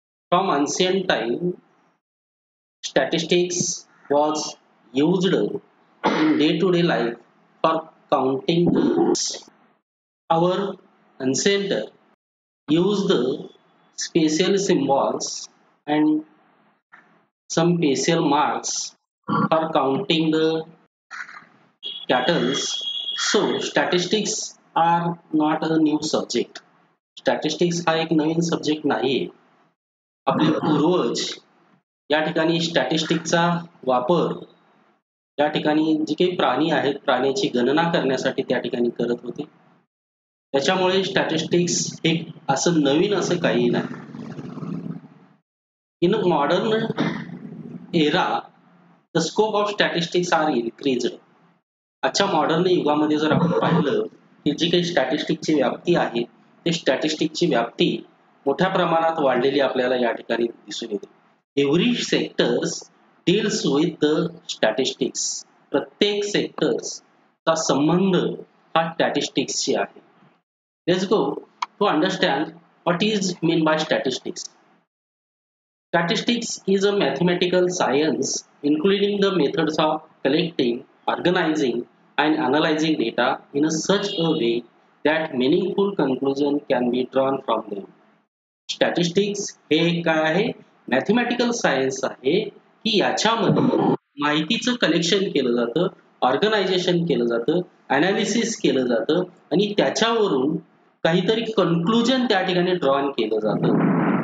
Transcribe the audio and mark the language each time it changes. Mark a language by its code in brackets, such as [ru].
[en] From ancient time, statistics was used in day-to-day life for counting the our ancestor used spatial symbols and some facial marks for counting the cattle. So statistics are not a new subject. [mr] Statistics हा एक नवीन subject नाहीये. आपले पूर्वज या ठिकाणी स्टॅटिस्टिक्सचा वापर या ठिकाणी जे काही प्राणी आहेत प्राण्याची गणना करण्यासाठी त्या ठिकाणी करत होते. त्याच्यामुळे स्टॅटिस्टिक्स हे असं नवीन असं काही नाही. [en] In a modern era, the scope of statistics are increased. [mr] आजच्या मॉडर्न युगामध्ये जर आपण पाहिलं की जी काही स्टॅटिस्टिक्सची व्याप्ती आहे ते स्टॅटिस्टिक्सची व्याप्ती मोठ्या प्रमाणात वाढलेली आपल्याला या ठिकाणी दिसून येते. [en] Every sectors deals with the statistics. [mr] प्रत्येक सेक्टर्सचा संबंध हा स्टॅटिस्टिक्सशी आहे. [en] Let's go to understand what is mean by statistics. Statistics is a mathematical science including the methods of collecting, organizing, and analyzing data in such a way that meaningful conclusion can be drawn from them. [mr] Statistics हे काय आहे? Mathematical science आहे की याच्यामध्ये माहितीचं collection केलं जातं, organisation केलं जातं, अनालिसिस केलं जातं आणि त्याच्यावरून काहीतरी कन्क्लुजन त्या ठिकाणी ड्रॉन केलं जातं.